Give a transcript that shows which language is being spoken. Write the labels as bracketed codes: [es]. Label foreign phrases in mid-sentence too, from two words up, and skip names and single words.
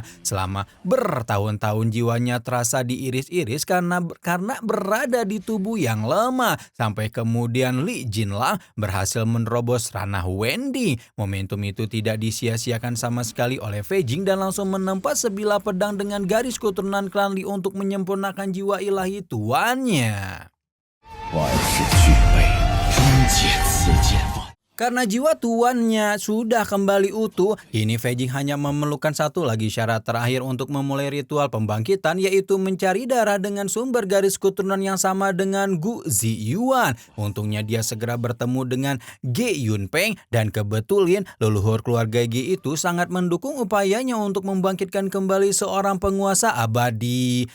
[id] Selama bertahun-tahun jiwanya terasa diiris-iris karena berada di tubuh yang lemah sampai kemudian Li Jinlang berhasil menerobos ranah Wending. Momentum itu tidak disia-siakan sama sekali oleh Fei Jing dan langsung menempa sebilah pedang dengan garis keturunan klan Li untuk menyempurnakan jiwa ilahi tuannya. [zh] 万事俱备， 借此剑法。 [id] Karena jiwa tuannya sudah kembali utuh, kini Fei Jing hanya memerlukan satu lagi syarat terakhir untuk memulai ritual pembangkitan, yaitu mencari darah dengan sumber garis keturunan yang sama dengan Gu Ziyuan. Untungnya dia segera bertemu dengan Ge Yunpeng, dan kebetulan leluhur keluarga Ge itu sangat mendukung upayanya untuk membangkitkan kembali seorang penguasa abadi.